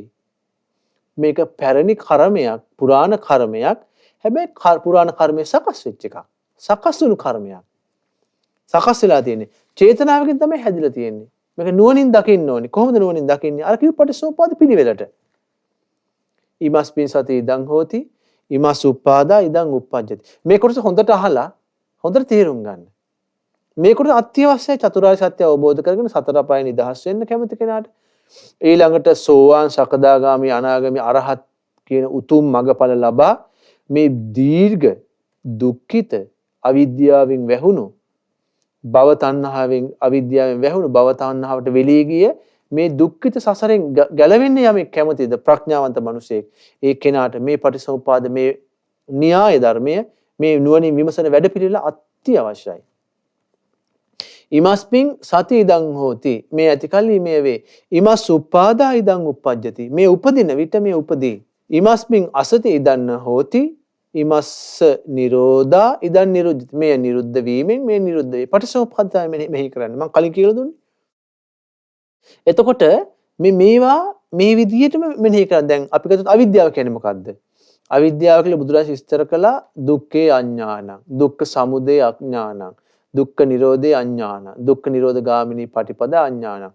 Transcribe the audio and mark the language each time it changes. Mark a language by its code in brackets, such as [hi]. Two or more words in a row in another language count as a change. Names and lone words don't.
[si] මේක පැරණි කර්මයක්, පුරාණ කර්මයක්. හැබැයි පුරාණ කර්මය සකස් වෙච්ච එකක්. සකස් වුණු කර්මයක්. සකස් වෙලා තියෙන්නේ. චේතනාවකින් තමයි හැදිලා තියෙන්නේ. මේක නුවණින් දකින්න ඕනේ. කොහොමද නුවණින් දකින්නේ? අර කිව්ව පටිච්චසමුප්පාද පිළිවෙලට. [pi] ඉමස්මින් සති ඉදං හෝති, ඉමස් උප්පාදා ඉදං උප්පජ්ජති. [si] මේ කොටස හොඳට අහලා හොඳට තේරුම් ගන්න. මේ කොටස අත්‍යවශ්‍යයි චතුරාර්ය සත්‍ය අවබෝධ කරගෙන සතර අපාය නිදහස් වෙන්න කැමති කෙනාට. ඊළඟට සෝවාන්, සකදාගාමි, අනාගාමි, අරහත් කියන උතුම් මඟඵල ලබා මේ දීර්ඝ දුක්ඛිත අවිද්‍යාවෙන් වැහුණු භව තණ්හාවෙන්, අවිද්‍යාවෙන් වැහුණු භව තණ්හාවට වෙලී ගිය මේ දුක්ඛිත සසරෙන් ගැලවෙන්න යමෙක් කැමතිද ප්‍රඥාවන්ත මිනිසෙක්, ඒ කෙනාට මේ පටිසමුපාද, මේ න්‍යාය ධර්මය, මේ නුවණින් විමසන වැඩපිළිවෙල අත්‍යවශ්‍යයි. [pi] ඉමස්මින් සති ඉදං හෝති. [si] මේ ඇතිකල්හි මේ වේ. [pi] ඉමස් උප්පාදා ඉදං උප්පජ්ජති. [si] මේ උපදින විට මේ උපදී. [pi] ඉමස්මින් අසති ඉදන්න හෝති. ඉමස්ස නිරෝධා ඉදන් නිරුද්ධති. [si] මේ නිරුද්ධ වීමෙන් මේ නිරුද්ධ වේ. පටිසමුප්පාදය මෙහි කරන්නේ. මම කලින් කියලා දුන්නේ. එතකොට මේවා මේ විදිහටම මෙනෙහි කරලා දැන් අපි ගත්තොත් අවිද්‍යාව කියන්නේ මොකද්ද? අවිද්‍යාව කියලා බුදුරජාණන් විස්තර කළා [pi] දුක්ඛේ අඥානං, දුක්ඛ සමුදය අඥානං, දුක්ඛ නිරෝධේ අඥානං, දුක්ඛ නිරෝධ ගාමිනී පටිපදා අඥානං.